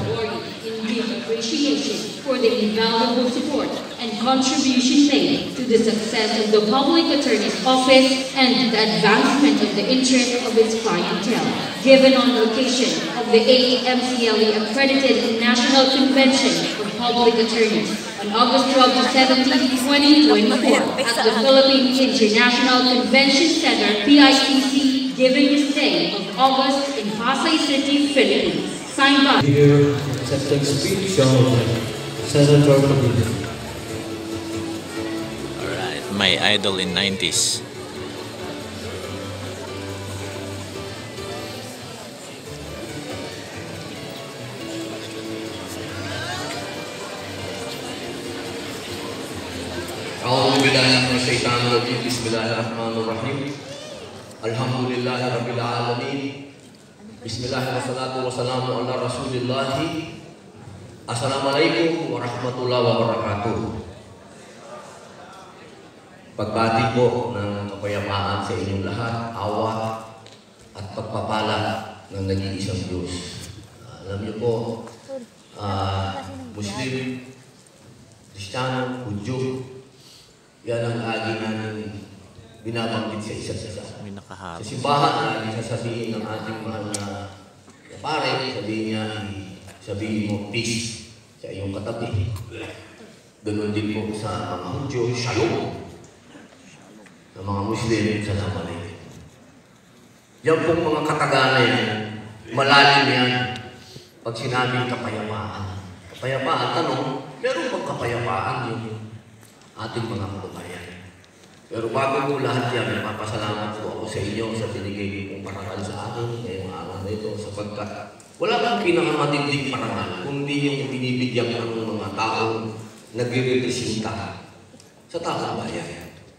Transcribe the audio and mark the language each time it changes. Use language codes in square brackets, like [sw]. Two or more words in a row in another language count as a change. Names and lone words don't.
[en] In deep appreciation for the invaluable support and contribution made to the success of the Public Attorney's Office and the advancement of the interest of its clientele, given on the occasion of the AAMCLE accredited National Convention of Public Attorneys on August 12 to 17, 2024 at the Philippine International Convention Center, PICC, given this day of August in Pasay City, Philippines. Signed by Here, accepting speech of Senator Padilla. Alright, my idol in 90s. [ar] أعوذ بالله من الشيطان الرجيم بسم الله الرحمن الرحيم الحمد لله رب العالمين بسم الله والصلاة والسلام على رسول الله السلام عليكم ورحمة الله وبركاته. [tl] Pagbati po ng kapayapaan sa inyong lahat, awa at pagpapala ng nag-iisang Diyos. Alam niyo po, Muslim, Kristiyano, Hudyo, yan ang lagi namin binabanggit sa isa't isa. Sa simbahan, lagi sasabihin ng ating mahal na pare, sabihin mo peace sa iyong katabi. Ganun din po sa mga Hudyo, shalom. Sa mga Muslim, [ar] سلام عليكم. [tl] Yan pong mga katagalan yan, malalim yan pag sinabing kapayapaan. Kapayapaan, tanong, meron bang kapayapaan yung ating mga kababayan? Pero bago po lahat yan, napapasalamat po ako sa inyo sa binigay kong parangal sa akin ngayong araw na ito sapagkat wala kang pinakamatinding parangal kundi yung binibigyan ng mga taong nagre-representa sa taong bayan.